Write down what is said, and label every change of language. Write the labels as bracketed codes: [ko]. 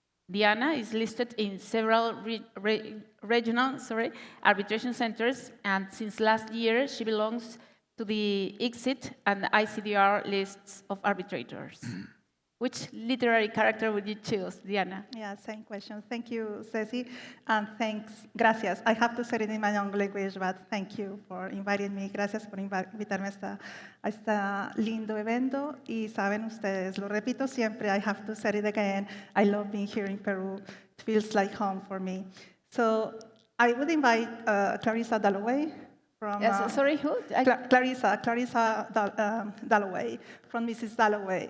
[en] Diana is listed in several regional arbitration centers, and since last year, she belongs to the ICSID and the ICDR lists of arbitrators. Which literary character would you choose, Diana? Yeah, same question. Thank you, Ceci, and thanks, gracias. I have to say it in my own language, but thank you for inviting me. [es] Gracias por invitarme a este lindo evento. Y saben ustedes, lo repito siempre, [en] I have to say it again, I love being here in Peru. It feels like home for me. So I would invite Clarissa Dalloway. Sorry, who? Clarissa Dalloway, from Mrs. Dalloway.